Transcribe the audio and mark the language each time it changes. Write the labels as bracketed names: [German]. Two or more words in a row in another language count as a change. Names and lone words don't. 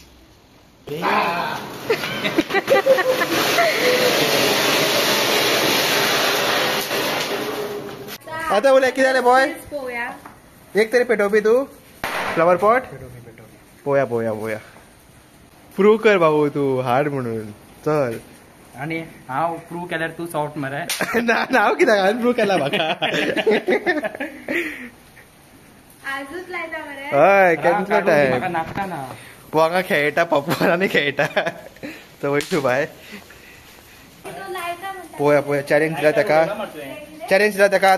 [Konkani] आता बोला किती झाले बॉय. एक तरी पेटवपी तू [English] flower pot. [Konkani] पोया प्रूव्ह कर भाऊ तू हार्ड म्हणून. चल आणि हांव प्रूव्ह केल्यार तू सॉफ्ट मरे. ना हांव कित्याक हांवें प्रूव्ह केला म्हाका. आजूच लायता मरे. हय केन्ना टायम म्हाका नाकता ना. वांगा खेळटा पॉपकॉर्न खेळटा. तर वैशू बाय पोया चॅलेंज दिला ताका.